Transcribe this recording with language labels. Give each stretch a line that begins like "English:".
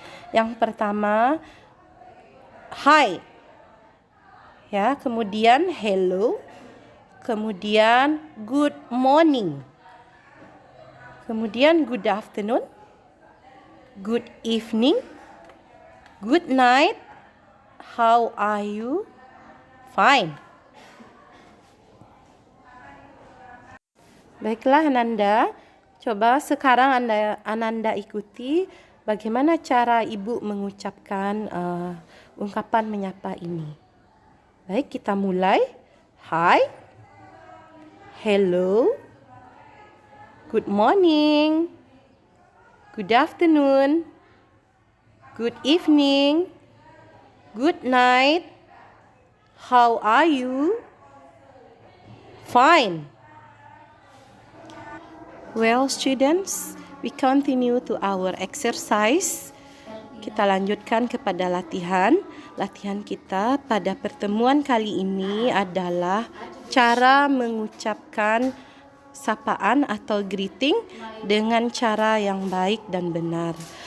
Indonesian: Yang pertama,
English: hi,
Indonesian: ya, kemudian
English: hello,
Indonesian: kemudian
English: good morning, kemudian good afternoon, good evening, good night, how are you, fine.
Indonesian: Baiklah Ananda, coba sekarang Ananda ikuti bagaimana cara ibu mengucapkan ungkapan menyapa ini. Baik, kita mulai.
English: Hi, hello, good morning, good afternoon, good evening, good night, how are you, fine. Well, students, we continue to our exercise.
Indonesian: Kita lanjutkan kepada latihan. Latihan kita pada pertemuan kali ini adalah cara mengucapkan sapaan atau greeting dengan cara yang baik dan benar.